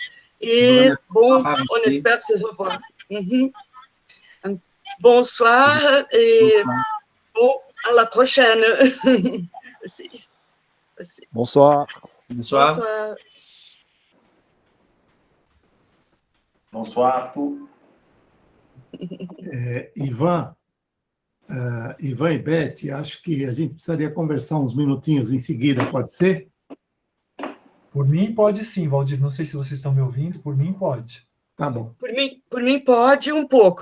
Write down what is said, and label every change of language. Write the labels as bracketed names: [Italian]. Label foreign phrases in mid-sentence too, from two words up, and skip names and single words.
[French] Et bon, on espère se revoir. Bonsoir et bon, à la prochaine. Merci. Merci. Bonsoir. Bonsoir. Bonsoir. Bonsoir a tous. [Portuguese] Ivan e Beth, acho que a gente precisaria conversar uns minutinhos em seguida, pode ser? Por mim, pode sim, Valdir. Não sei se vocês estão me ouvindo. Por mim, pode. Tá bom. Por mim pode um pouco.